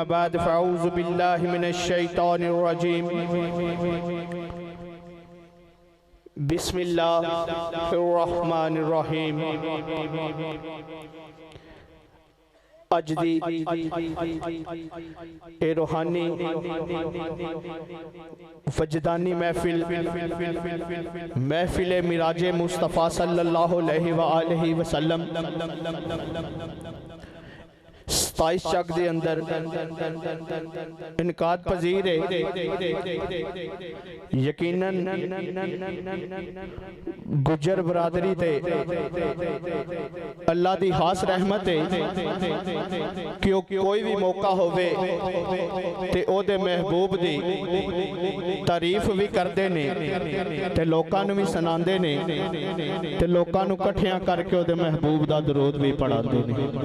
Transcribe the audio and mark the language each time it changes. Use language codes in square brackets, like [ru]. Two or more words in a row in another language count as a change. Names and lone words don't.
[ar] بعد فأعوذ بالله من الشيطان الرجيم بسم الله الرحمن الرحيم. [pa] اج دی اے روحانی وجدانی محفل معراجِ مصطفیٰ [ar] صلى الله عليه وسلم [pa] 27 چک کے اندر انعقاد پذیر ہے. یقیناً گجر برادری تے اللہ دی خاص رحمت ہے کہ کوئی بھی موقع ہووے تے اوہدے محبوب دی تعریف بھی کرتے نے تے لوکاں نوں بھی سناندے نے تے لوکاں نوں اکٹھیاں کر کے اوہدے محبوب دا درود بھی پڑھاتے نے